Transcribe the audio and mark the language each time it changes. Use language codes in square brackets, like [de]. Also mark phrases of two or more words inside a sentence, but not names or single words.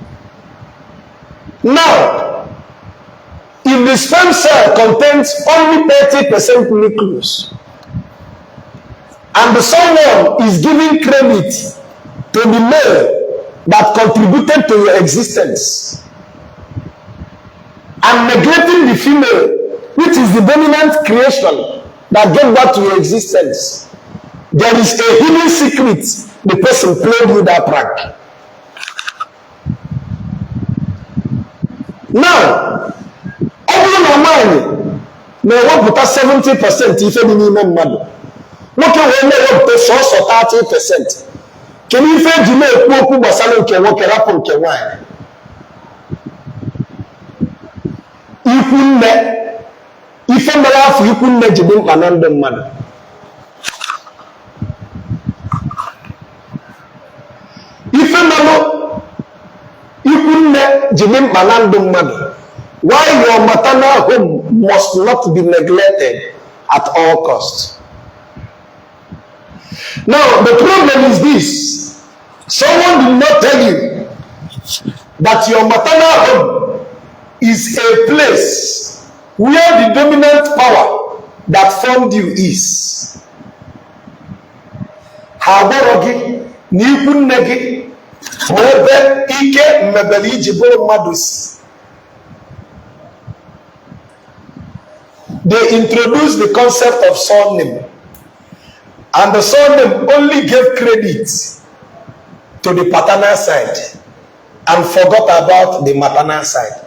[en] Now, if the sperm cell contains only 30% nucleus, and the someone is giving credit to the male that contributed to your existence, and neglecting the female, which is the dominant creation that gave birth to your existence, there is a hidden secret. The person played you that prank. Now, [ig] ọ bụrụ na nwaanyị na-ewepụta 70% ife dị n'ime mmadụ, nwoke wee na-ewepụta sọsọ 30%, kedu ife eji na-ekwu okwu gbasara nke nwoke rapụ nke nwaanyị? Ikwu nne, ife mere afọ ikwu nne ji dị mkpa na ndụ mmadụ. Ife mere ikwu nne ji dị mkpa na ndụ mmadụ. [en] Why your maternal home must not be neglected at all costs. Now, the problem is this. Someone did not tell you that your maternal home is a place where the dominant power that formed you is. [ig] Ha gwara gị na ikwu nne gị bụ ebe ike mmebele iji bụrụ mmadụ si. [en] They introduced the concept of surname, and the surname only gave credit to the paternal side and forgot about the maternal side.